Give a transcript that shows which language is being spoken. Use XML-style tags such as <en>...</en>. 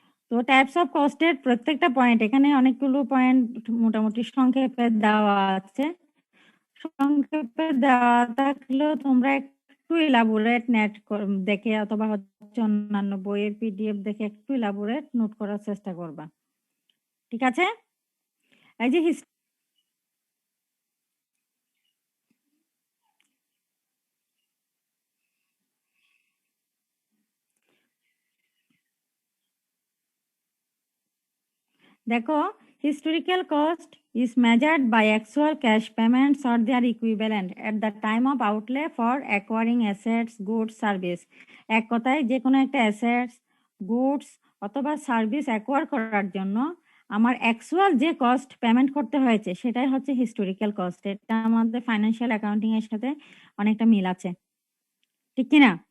<bn>তো types of কস্টের প্রত্যেকটা point, এখানে অনেকগুলো পয়েন্ট মোটামুটি সংক্ষেপে দেওয়া আছে, সংক্ষেপে দেওয়া থাকলেও তোমরা একটু ইলাবোরেট নেট দেখে অথবা হচ্ছে অন্যান্য বইয়ের পিডিএফ দেখে একটু ইলাবোরেট নোট করার চেষ্টা করবা, ঠিক আছে? এই যে দেখো,</bn> <en>historical cost is measured by actual cash payments or their equivalent at the time of outlay for acquiring assets, goods, service.</en> <bn>এক কথায় যে কোনো একটা অ্যাসেটস, গুডস অথবা সার্ভিস অ্যাকোয়ার করার জন্য আমার অ্যাকচুয়াল যে কস্ট পেমেন্ট করতে হয়েছে সেটাই হচ্ছে হিস্টোরিক্যাল কস্ট। এটা আমাদের ফাইন্যান্সিয়াল অ্যাকাউন্টিং এর সাথে অনেকটা মিল আছে, ঠিক কিনা?</bn>